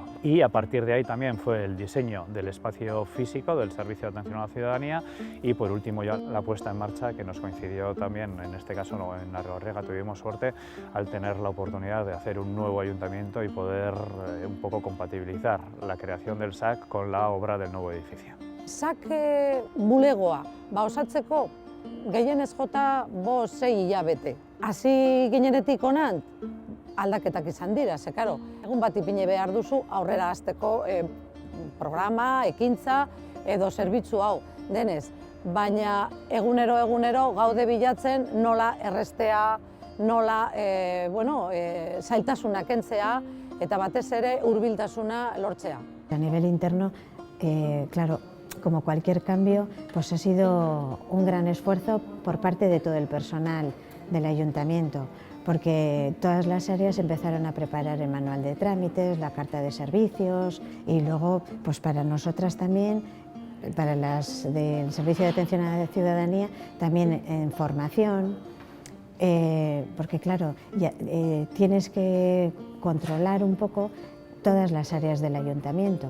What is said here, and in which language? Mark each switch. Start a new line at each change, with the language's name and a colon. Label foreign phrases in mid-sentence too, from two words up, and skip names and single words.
Spanish: Y a partir de ahí también fue el diseño del espacio físico del servicio de atención a la ciudadanía y por último ya la puesta en marcha, que nos coincidió también, en este caso en Arrigorriaga tuvimos suerte al tener la oportunidad de hacer un nuevo ayuntamiento y poder un poco compatibilizar la creación del SAC con la obra del nuevo edificio.
Basque: SAK bulegoa osatzeko gehienez jota 5-6 hilabete. Hasi ginenetik honan aldaketak izan dira, egun bat ipini behar duzu aurrera hasteko programa, ekintza edo zerbitzu hau denez. Baina egunero gaude bilatzen nola errestea, nola zailtasunak kentzea eta batez ere hurbiltasuna lortzea.
Spanish: A nivel interno, claro, como cualquier cambio, pues ha sido un gran esfuerzo por parte de todo el personal del ayuntamiento, porque todas las áreas empezaron a preparar el manual de trámites, la carta de servicios y luego, pues para nosotras también, para las del Servicio de Atención a la Ciudadanía, también en formación, porque claro, tienes que controlar un poco todas las áreas del ayuntamiento.